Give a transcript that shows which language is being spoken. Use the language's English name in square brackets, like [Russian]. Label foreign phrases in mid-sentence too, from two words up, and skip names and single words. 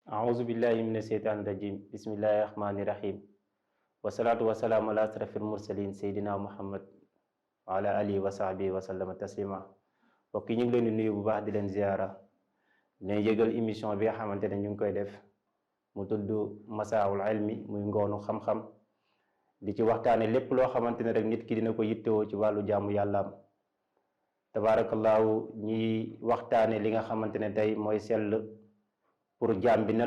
[Arabic] أعوذ بالله من الشيطان الرجيم بسم الله الرحمن الرحيم والصلاة والسلام على أشرف المرسلين سيدنا محمد وعلى آله وصحبه وسلم [Wolof] تسليما mbokk yi ñu ngi leen di nuyu bu baax di leen ziara ne yëgal émission bi nga xamante ne ñu ngi koy def mu tudd masaawul ilmi muy ngoonu xam-xam di ci waxtaane lépp loo xamante ne rek nit ki dina ko yittewoo ci wàllu jaamu yàllaam tabaarakallaahu ñiy waxtaane li nga xamante ne tey mooy sell pour jaam bi nan